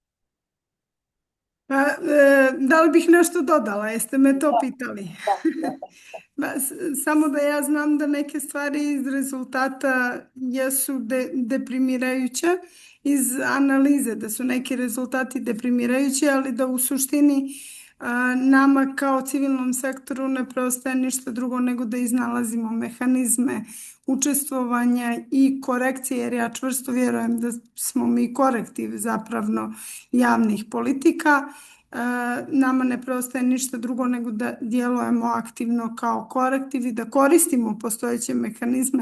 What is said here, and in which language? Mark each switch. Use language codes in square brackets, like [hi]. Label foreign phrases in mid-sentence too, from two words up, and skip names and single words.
[sr] Дали бих нешто додала? Есте ме то питали. Да. Само да ја знам да неке ствари из резултата јесу депримирајуće, из анализе да су неки резултати депримирајуći, али да у суштини nama kao civilnom sektoru ne preostaje ništa drugo nego da iznalazimo mehanizme učestvovanja i korekcije, jer ja čvrsto vjerujem da smo mi korektiv zapravo javnih politika. Nama ne preostaje ništa drugo nego da djelujemo aktivno kao korektiv i da koristimo postojeće mehanizme.